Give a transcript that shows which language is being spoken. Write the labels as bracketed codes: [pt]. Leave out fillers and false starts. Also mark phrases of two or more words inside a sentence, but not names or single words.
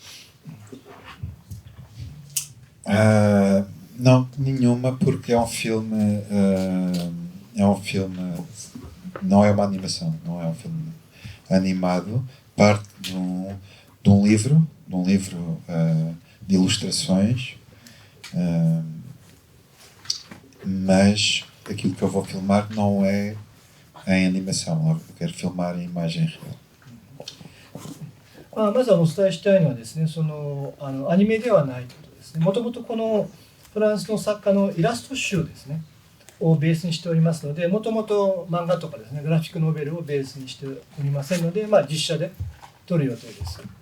[pt] Não, nenhuma, porque é um filme, não é uma animação, não é um filme animado, parte de um livro de ilustrações, mas aquilo que eu vou filmar não é em animação, eu quero filmar em imagem real. [ja] まずお伝えしたいのはですね、アニメではないということですね。もともとこのフランスの作家のイラスト集ですねをベースにしておりますので、もともと漫画とかですね、グラフィックノベルをベースにしておりませんので、実写で撮る予定です。